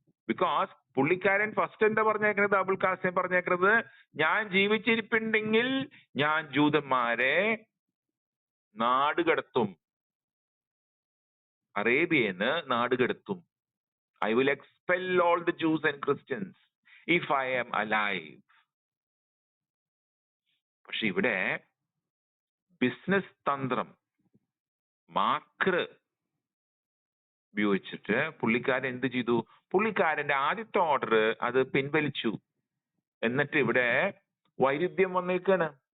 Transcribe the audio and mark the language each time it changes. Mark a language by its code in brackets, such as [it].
[ml] Because പുള്ളിക്കാരൻ first എന്താ പറഞ്ഞേക്കുന്നത്? അബുൽ ഖാസിം പറഞ്ഞേക്കുന്നത്, ഞാൻ ജീവിച്ചിരിപ്പുണ്ടെങ്കിൽ ഞാൻ ജൂതന്മാരെ നാടുകടത്തും, അറേബ്യന്ന് നാടുകടത്തും. [en] I will expel all the Jews and Christians if I am alive. [ml] പക്ഷെ ഇവിടെ ബിസിനസ് തന്ത്രം, മാക്ര ഉപയോഗിച്ചിട്ട് പുള്ളിക്കാരൻ എന്ത് ചെയ്തു? പുള്ളിക്കാരന്റെ ആദ്യത്തെ ഓർഡർ അത് പിൻവലിച്ചു. എന്നിട്ട് ഇവിടെ വൈരുദ്ധ്യം വന്നേക്കാണ്.